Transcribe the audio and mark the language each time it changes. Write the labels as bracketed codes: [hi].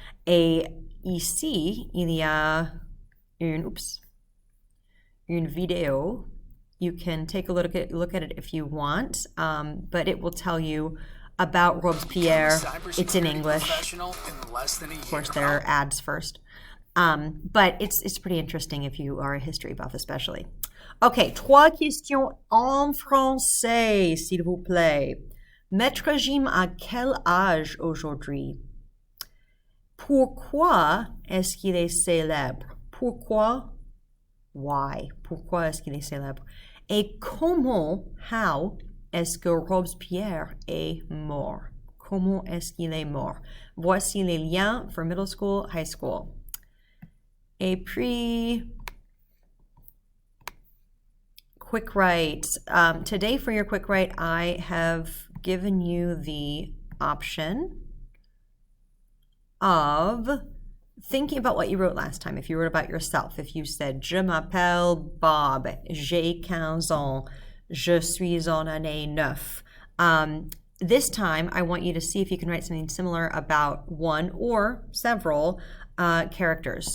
[fr] Et ici, il y a une vidéo. [en] You can take a look at it if you want, but it will tell you about Robespierre. It's in English. Of course, there are ads first. But it's pretty interesting if you are a history buff, especially. [fr] Okay, 3 questions en français, s'il vous plaît. Maître Jim a quel âge aujourd'hui? Pourquoi est-ce qu'il est célèbre? Pourquoi? [en] Why? [fr] Pourquoi est-ce qu'il est célèbre? Et comment, [en] how, [fr] est-ce que Robespierre est mort? Comment est-ce qu'il est mort? Voici les liens [en] for middle school, high school. [fr] Et puis, [en] quick write. Today for your quick write, I have given you the option of thinking about what you wrote last time. If you wrote about yourself, if you said, [fr] Je m'appelle Bob, j'ai 15 ans, je suis en année 9. [en] This time, I want you to see if you can write something similar about one or several characters.